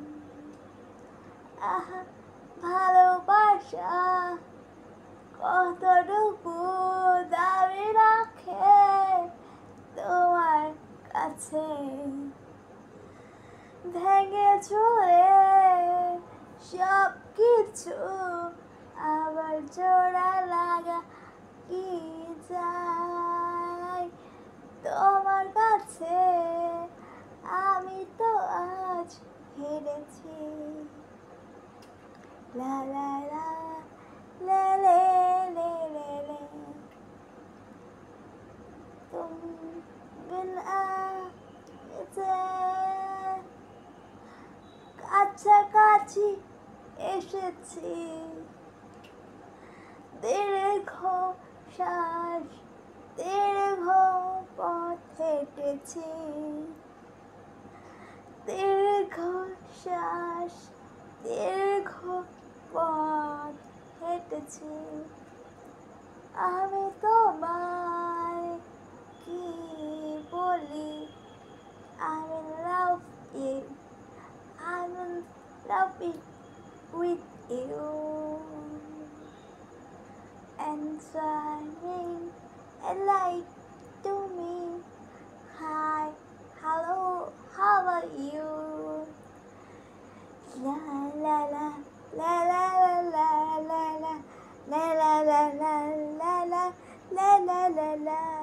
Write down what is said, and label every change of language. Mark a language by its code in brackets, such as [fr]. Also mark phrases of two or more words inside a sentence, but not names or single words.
[bn] আহা ভালোবাসা কতটুকু দাবি রাখে তোমার কাছে ভেঙে চলে সব কিছু আবার জোড়া লাগা কি যায় তোমার কাছে আমি তো আজ হেরেছি লা লা লা লে লে লে লে লে তুমি বিন কাছাকাছি এসেছি দীর্ঘ শ্বাস দীর্ঘ পথ হেঁটেছি দীর্ঘ শ্বাস দীর্ঘ পথ হেঁটেছি আমি তোমায় কি বলি [en] I'm in love you I'm in love with you and shining a light to me hi hello how are you la la la la la la la la la la la la la la la la la la